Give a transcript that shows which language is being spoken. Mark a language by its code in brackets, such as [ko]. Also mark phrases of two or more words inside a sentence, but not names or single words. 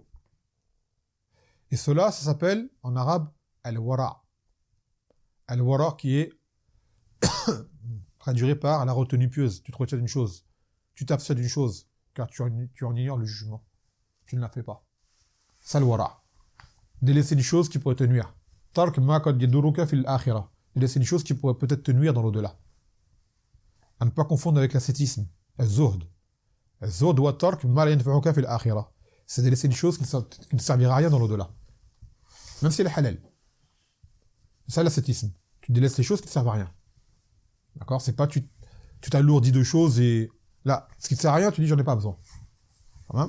[fr] Et cela, ça s'appelle en arabe al-wara. Al-wara qui est traduit par la retenue pieuse. Tu te retiens d'une chose. Tu t'abstiens d'une chose, car tu en ignores le jugement. Tu ne la fais pas. Ça, al-wara. Délaisser une chose qui pourrait te nuire. [ar] ترك ما قد يضرك في الآخرة. [fr] Délaisser une chose qui pourrait peut-être te nuire dans l'au-delà. À ne pas confondre avec l'ascétisme. [ar] الزهد. الزهد وترك ما لا ينفعك في الآخرة. [fr] C'est délaisser une chose qui ne servira à rien dans l'au-delà. Même si elle est halal. C'est ça l'ascétisme. Tu délaisses les choses qui ne servent à rien. D'accord? C'est pas tu t'alourdis de choses et là, ce qui ne sert à rien, tu dis j'en ai pas besoin. Hein?